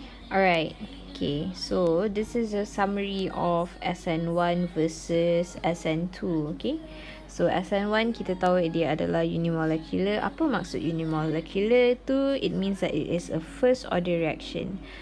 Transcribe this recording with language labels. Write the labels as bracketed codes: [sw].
[en] Alright, okay, so this is a summary of Sn1 versus Sn2, okay. [ms] So Sn1 kita tahu dia adalah unimolecular. Apa maksud unimolecular tu? [en] It means that it is a first order reaction.